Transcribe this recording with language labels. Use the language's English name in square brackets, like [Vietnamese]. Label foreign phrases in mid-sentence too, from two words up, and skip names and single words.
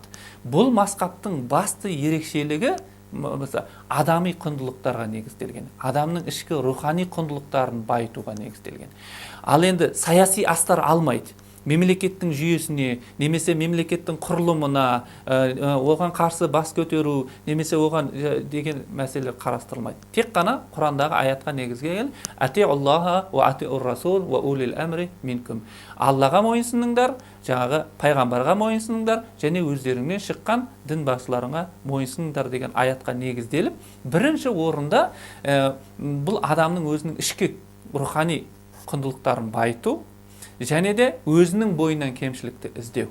[Kazakh] Бұл мазхабтың басты ерекшелігі адами құндылықтарға негізделген, адамның ішкі рухани құндылықтарын байытуға негізделген. Ал енді саяси астар алмайды. мемлекеттің жүйесіне немесе мемлекеттің құрылымына оған қарсы бас көтеру немесе оған деген мәселе қарастырылмайды. Тек қана Құрандағы аятқа негізделген [Arabic] أطيعوا الله وأطيعوا الرسول وأولي الأمر منكم. [Kazakh] Аллаға мойынсыныңдар, жаңағы пайғамбарға мойынсыныңдар және өздеріңнен шыққан дін басшыларыңа мойынсыныңдар деген аятқа негізделіп, бірінші орында бұл адамның өзінің ішкі рухани құндылықтарын байыту және де өзінің бойынан кемшілікті іздеу.